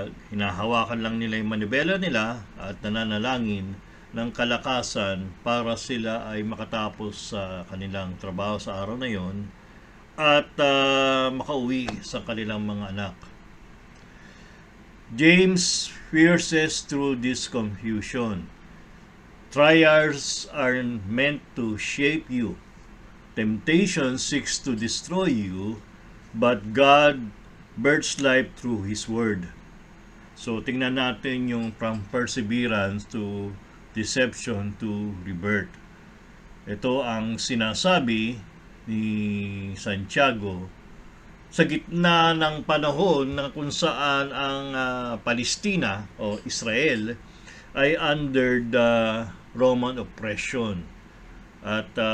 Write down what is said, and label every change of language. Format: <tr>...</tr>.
<tl>Hinahawakan lang nila yung manibela nila at nananalangin ng kalakasan para sila ay makatapos sa kanilang trabaho sa araw na yon at makauwi sa kanilang mga anak.</tl> <en>James pierces through this confusion. Trials are meant to shape you. Temptation seeks to destroy you, but God births life through His Word. So</en> <tl>tingnan natin yung</tl> <en>from perseverance to deception to rebirth.</en> <tl>Ito ang sinasabi ni Santiago sa gitna ng panahon na kung saan ang Palestina o Israel ay</tl> <en>under the Roman oppression.</en> <tl>At</tl>